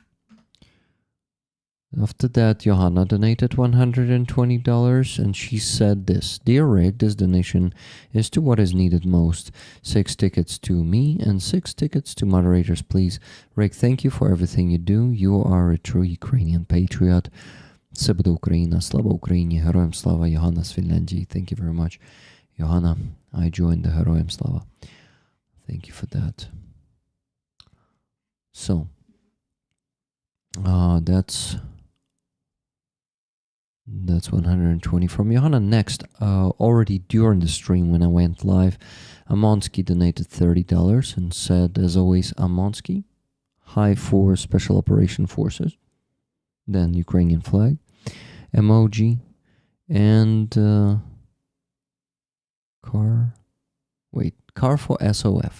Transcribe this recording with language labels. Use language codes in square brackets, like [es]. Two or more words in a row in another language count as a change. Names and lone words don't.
[en] After that, Johanna donated $120, and she said this: Dear Rick, this donation is to what is needed most. 6 tickets to me and 6 tickets to moderators, please. Rick, thank you for everything you do. You are a true Ukrainian patriot. [uk] Все буде Україна, слава Україні, героям слава, Johanna з Фінляндії. [en] Thank you very much. Johanna, I joined the [uk] Героям слава. [en] Thank you for that. So, that's 120 from Johanna. Next, already during the stream when I went live, Amonsky donated $30 and said, as always, Amonsky, hi for Special Operation Forces, then Ukrainian flag, emoji, and car for SOF.